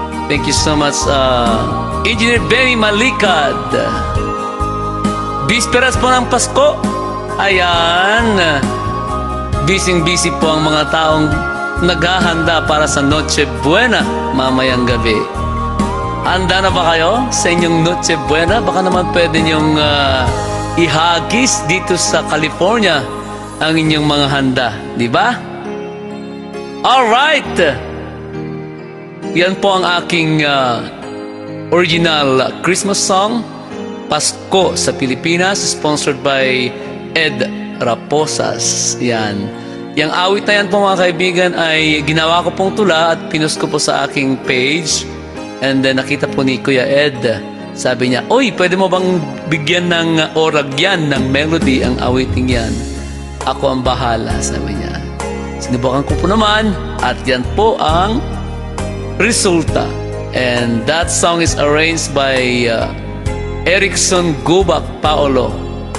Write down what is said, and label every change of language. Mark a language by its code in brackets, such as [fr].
[en] Thank you so much Engineer Benny Malikad. [tl] Bisperas po ng Pasko. Ayan, busy po ang mga taong naghahanda para sa Noche Buena mamayang gabi. Handa na ba kayo sa inyong Noche Buena? Baka naman pwede niyong ihagis dito sa California ang inyong mga handa, di ba? Alright! Yan po ang aking [en] original Christmas song, [tl] Pasko sa Pilipinas, [en] sponsored by [tl] Ed Raposas. Yan. Yang awit na yan po mga kaibigan ay ginawa ko pong tula at pinost ko po sa aking page. [en] And then [tl] nakita po ni Kuya Ed. Sabi niya, "Oy, pwede mo bang bigyan ng oragyan, ng melody ang awiting yan?" Ako ang bahala, sabi niya. Sinubukan ko po naman at yan po ang resulta. [en] And that song is arranged by Erickson Gubak Paolo.